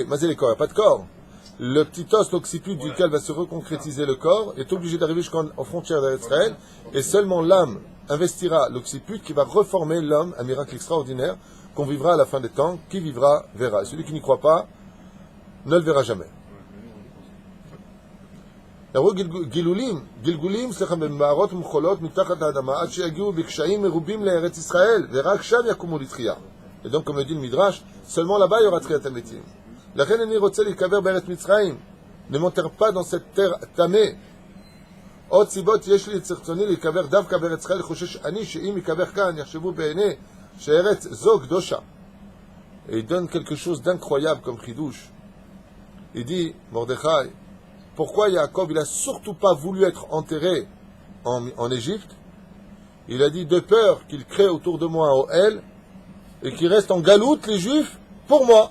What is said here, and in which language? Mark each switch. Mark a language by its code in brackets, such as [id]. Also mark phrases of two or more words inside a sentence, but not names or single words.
[fr] Mais les corps, il n'y a pas de corps. Le petit os, l'occiput duquel va se reconcrétiser le corps, est obligé d'arriver jusqu'aux frontières d'Israël, et seulement l'âme investira l'occiput qui va reformer l'homme, un miracle extraordinaire, qu'on vivra à la fin des temps, qui vivra verra. Et celui qui n'y croit pas, ne le verra jamais. Gilgulim, [he] סליחה, במערות ומחולות מתחת האדמה, עד שיגיעו בקשיים מרובים לארץ ישראל, ורק שם יקומו לתחייה. [fr] Et donc, comme le dit le Midrash, seulement là-bas il y aura [he] תחיית המתים. לכן אני רוצה להיקבר בארץ מצרים. [fr] Ne m'enterre pas dans cette terre tamée. [he] עוד סיבות יש לי את רצוני להיקבר דווקא בארץ ישראל, חושש אני שאם יקבר כאן יחשבו בעיני שארץ זו קדושה. [fr] Et il donne quelque chose d'incroyable comme chidouche. Il dit, Mordechai, pourquoi Yaakov, il n'a surtout pas voulu être enterré en Égypte? Il a dit, de peur qu'il crée autour de moi un Ohel et qu'il reste en galoute les Juifs pour moi.